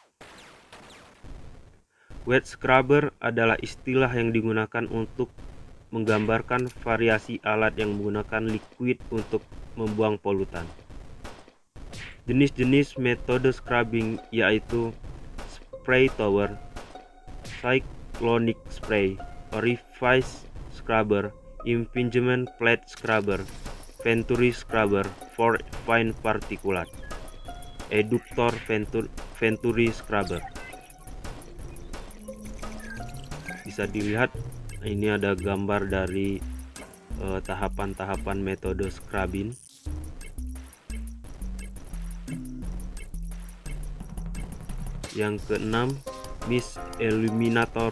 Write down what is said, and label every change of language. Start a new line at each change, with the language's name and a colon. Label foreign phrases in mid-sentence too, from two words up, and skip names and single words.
English: Wet scrubber
Indonesian: adalah istilah yang digunakan untuk menggambarkan variasi alat yang menggunakan liquid untuk membuang polutan. Jenis-jenis metode scrubbing yaitu
English: spray tower, cyclonic spray, orifice scrubber, impingement plate scrubber, venturi scrubber for fine particulate, eductor venturi scrubber.
Indonesian: Bisa dilihat ini ada gambar dari tahapan-tahapan metode scrubbing. Yang keenam,
English: mist eliminator.